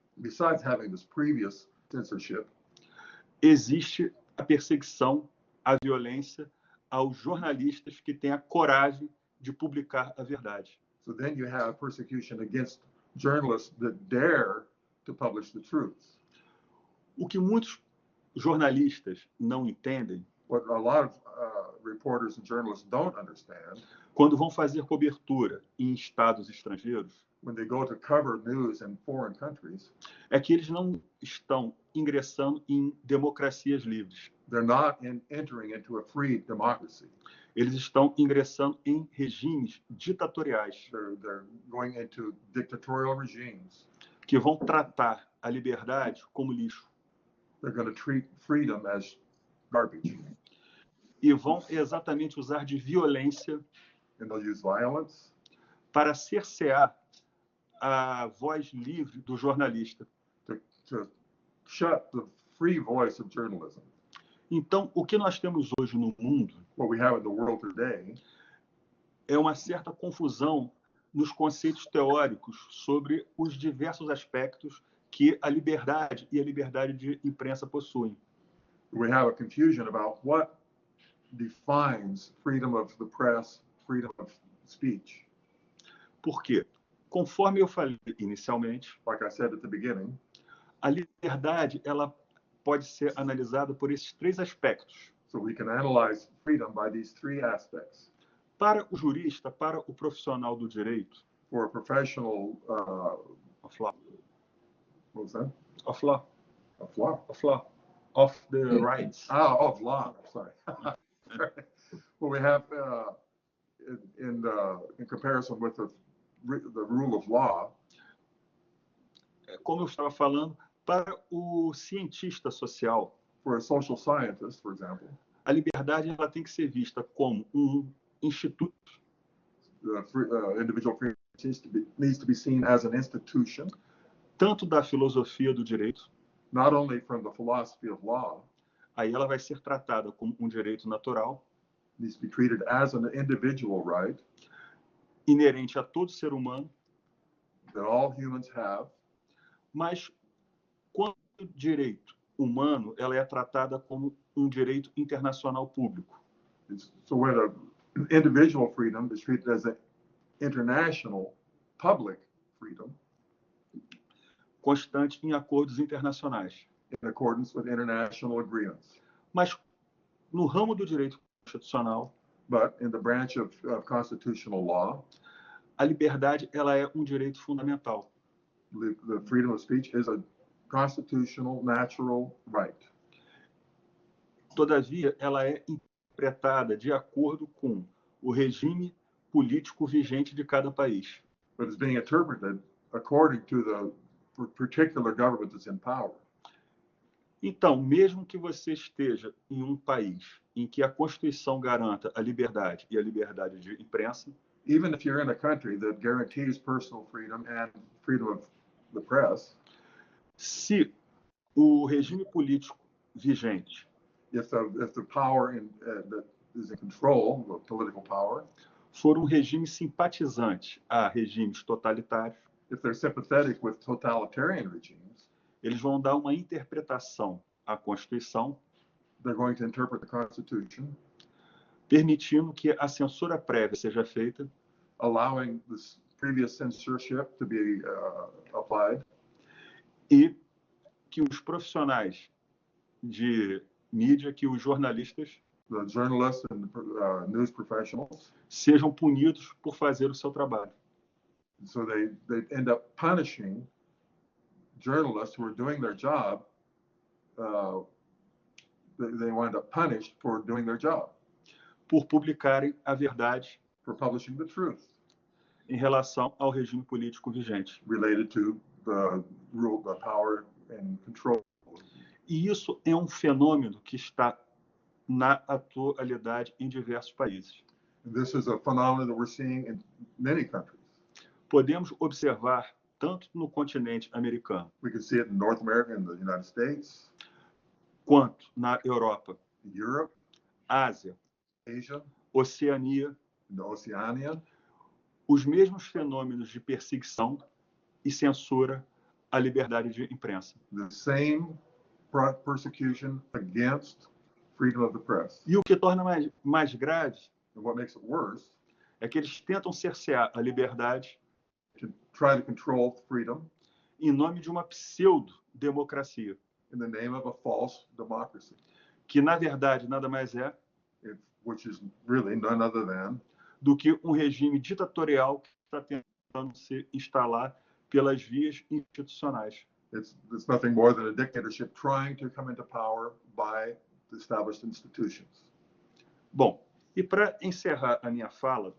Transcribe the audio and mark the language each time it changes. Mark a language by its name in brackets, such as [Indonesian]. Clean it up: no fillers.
[English] besides having this previous censorship, [Portuguese] existe a perseguição, a violência aos jornalistas que têm a coragem de publicar a verdade. [English] So then you have persecution against journalists that dare to publish the truth. [Portuguese] O que muitos jornalistas não entendem, [English] what a lot of reporters and journalists don't understand, [Portuguese] quando vão fazer cobertura em estados estrangeiros, [English] when they go to cover news in foreign countries, [Portuguese] é que eles não estão ingressando em democracias livres. [English] They're not entering into a free democracy. [Portuguese] Eles estão ingressando em regimes ditatoriais. [English] They're going into dictatorial regimes. [Portuguese] Que vão tratar a liberdade como lixo. [English] They're going to treat freedom as garbage. [Portuguese] E vão exatamente usar de violência [English] and they'll use violence [Portuguese] para cercear a voz livre do jornalista. [English] To shut the free voice of journalism. [Portuguese] Então, o que nós temos hoje no mundo [English] What we have in the world today [Portuguese] é uma certa confusão nos conceitos teóricos sobre os diversos aspectos que a liberdade e a liberdade de imprensa possuem. [English] we have a confusion about what defines freedom of the press, freedom of speech. [Portuguese] Por quê? Conforme eu falei inicialmente, [English] Like I said at the beginning, [Portuguese] a liberdade ela pode ser analisada por esses três aspectos. [English] so we can analyze freedom by these three aspects. [Portuguese] Para o jurista, para o profissional do direito, [English] For a professional, of law, what was that? of law, Of law. of law, of the rights. Of law. Sorry. Well, we have in comparison with the rule of law. [Portuguese] Como eu estava falando, para o cientista social, [English] For a social scientist, for example, [Portuguese] a liberdade ela tem que ser vista como instituto, [English] individual freedom needs to be seen as an institution, [Portuguese] tanto da filosofia do direito, [English] not only from the philosophy of law, [Portuguese] aí ela vai ser tratada como um direito natural, [English] needs to be treated as an individual right [Portuguese] inerente a todo ser humano, [English] that all humans have, [Portuguese] mas quando o direito humano ela é tratada como um direito internacional público. [English] so where the individual freedom is treated as an international public freedom [Portuguese] Constante em acordos internacionais. [English] in accordance with international agreements. [Portuguese] Mas no ramo do direito constitucional, [English] But in the branch of constitutional law, [Portuguese] a liberdade ela é um direito fundamental. [English] the freedom of speech is a constitutional natural right. [Portuguese] Todavia, ela é interpretada de acordo com o regime político vigente de cada país. [English] But it's being interpreted according to the particular government that's in power. [Portuguese] Então, mesmo que você esteja em um país em que a Constituição garanta a liberdade e a liberdade de imprensa, [English] Even if you're in a country that guarantees personal freedom and freedom of the press, [Portuguese] se o regime político vigente [English] if the power that is in control, the political power, [Portuguese] for um regime simpatizante a regimes totalitários, [English] if they're sympathetic with totalitarian regimes, [Portuguese] eles vão dar uma interpretação à Constituição, [English] they're going to interpret the Constitution, [Portuguese] permitindo que a censura prévia seja feita, [English] allowing this previous censorship to be applied, [Portuguese] e que os profissionais de mídia, que os jornalistas [English] the journalists and news professionals, [Portuguese] sejam punidos por fazer o seu trabalho. [English] so they end up punishing journalists who are doing their job. They wind up punished for doing their job, [Portuguese] Por publicarem a verdade [English] for publishing the truth [Portuguese] em relação ao regime político vigente. [English] related to the rule, the power and control. [Portuguese] E isso é um fenômeno que está na atualidade em diversos países. [English] And this is a phenomenon that we're seeing in many countries. [Portuguese] Podemos observar tanto no continente americano [English] We can see it in North America, in the United States, [Portuguese] quanto na Europa, [English] Europe, [Portuguese] Ásia, [English] Asia, [Portuguese] Oceania, [English] in the Oceania, [Portuguese] os mesmos fenômenos de perseguição e censura à liberdade de imprensa. [English] the same persecution against freedom of the press. [Portuguese] E o que torna mais grave [English] And what makes it worse, [Portuguese] é que eles tentam cercear a liberdade [English] to try to control freedom [Portuguese] em nome de uma pseudo-democracia, [English] in the name of a false democracy, [Portuguese] que na verdade nada mais é [English] which is really none other than [Portuguese] do que um regime ditatorial que está tentando se instalar pelas vias institucionais. [English] it's nothing more than a dictatorship trying to come into power by the established institutions. [Portuguese] Bom, e para encerrar a minha fala,